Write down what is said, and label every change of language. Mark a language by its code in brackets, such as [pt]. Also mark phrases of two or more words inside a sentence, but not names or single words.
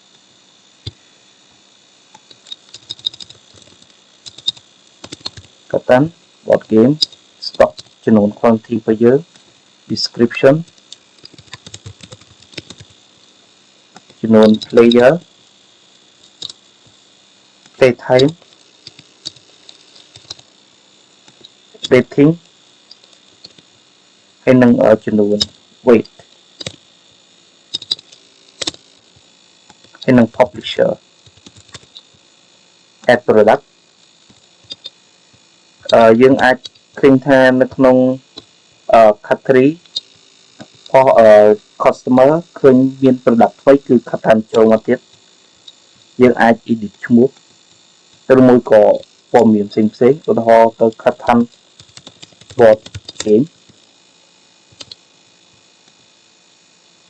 [km] កាត់តាម [en] board game stock [km] ចំនួន quantity របស់យើង description ចំនួន [en] player play time rating [km] ហើយនឹងចំនួន weight ហើយនឹង publisher [en] add product [km] យើងអាចឃើញថានៅ ក្នុងcategory របស់ customer ឃើញមាន product ថ្មីគឺ Catan ចូលមកទៀតយើងអាច edit ឈ្មោះឬមួយក៏ព័ត៌មានផ្សេងឧទាហរណ៍ទៅ Catan [en] board game